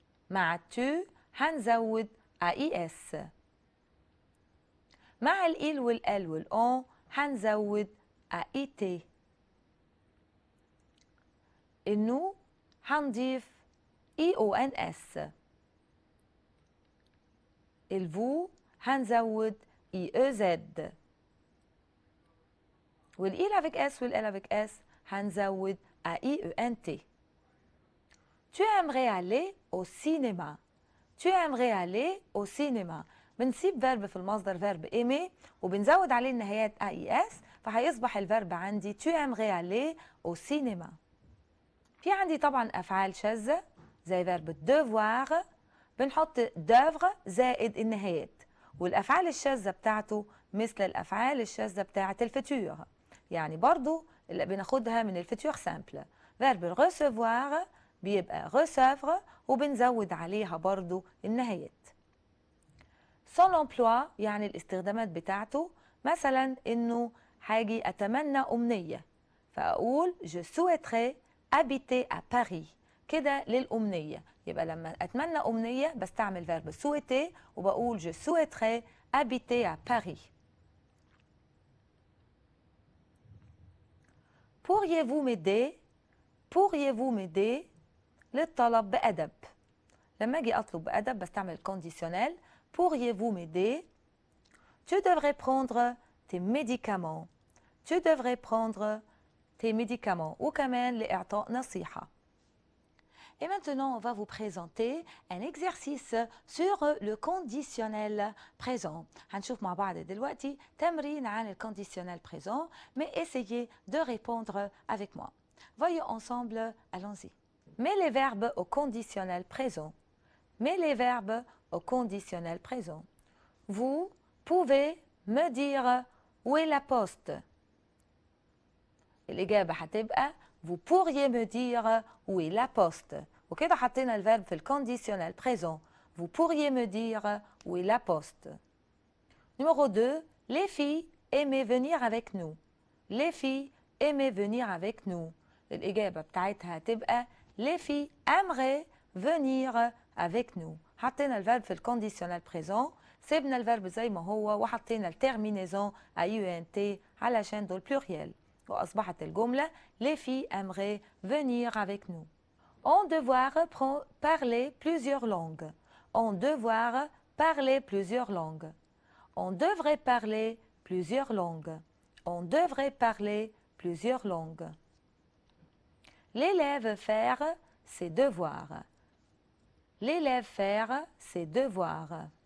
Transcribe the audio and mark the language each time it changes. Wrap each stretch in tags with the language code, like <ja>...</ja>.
<ar>مع التو هنزود AIS. مع الإل والال والأون هنزود AIT. النو هنضيف EONS. الفو هنزود IEZ. والإيل</ar> <fr>avec S</fr> <ar>والإل avec S هنزود AIENT.</ar> <fr>Tu aimerais aller au cinéma. Tu aimerais aller au cinéma.</fr> <ar>بنسيب فيرب في المصدر فيرب aimer وبنزود عليه النهايات AIS فهيصبح الفيرب عندي</ar> <fr>tu aimerais aller au cinéma.</fr> <ar>في عندي طبعا أفعال شاذة زي فيرب devoir بنحط d'œuvre زائد النهايات، والأفعال الشاذة بتاعته مثل الأفعال الشاذة بتاعة الفيتور، يعني برضو اللي بناخدها من الفيتور سامبل. فيرب recevoir بيبقى recevoir وبنزود عليها برضو النهايات. son emploi يعني الاستخدامات بتاعته، مثلا إنه هاجي أتمنى أمنية فأقول</ar> <fr>je souhaiterais habiter à Paris</fr> <ar>كده للأمنية، يبقى لما أتمنى أمنية بستعمل فيرب souhaiter وبقول je souhaiterais habiter à Paris.</ar> <fr>Pourriez-vous m'aider? Pourriez-vous m'aider؟</fr> <ar>للطلب بأدب. لما أجي أطلب بأدب بستعمل conditionnel.</ar> <fr>Pourriez-vous m'aider? Tu devrais prendre tes médicaments. Tu devrais prendre tes médicaments.</fr> <ar>وكمان لإعطاء نصيحة.</ar> <fr>Et maintenant, on va vous présenter un exercice sur le conditionnel présent.</fr> <ar>هنشوف مع بعض دلوقتي تمرين عن</ar> <fr>le conditionnel présent, mais essayez de répondre avec moi. Voyons ensemble, allons-y. Mets les verbes au conditionnel présent. Mets les verbes au conditionnel présent. Vous pouvez me dire où est la poste.</fr> <ar>الإجابة هتبقى</ar> <fr>vous pourriez me dire où est la poste.</fr> <ar>وكده حطينا الفيرب في الكونديسيونال بريزون.</ar> <fr>Vous pourriez me dire où est la poste. Numéro 2. Les filles aimaient venir avec nous. Les filles aimaient venir avec nous.</fr> <ar>الإجابة بتاعتها هتبقى</ar> <fr>les filles aimeraient venir avec nous.</fr> <ar>حطينا الفيرب في الكونديسيونال بريزون، سيبنا الفيرب زي ما هو وحطينا التيرمينيزون IUNT علشان دول بلوريال، وأصبحت الجملة</ar> <fr>les filles aimeraient venir avec nous. On devoir parler plusieurs langues. On devoir parler plusieurs langues. On devrait parler plusieurs langues. On devrait parler plusieurs langues. L'élève faire ses devoirs. L'élève faire ses devoirs.</fr>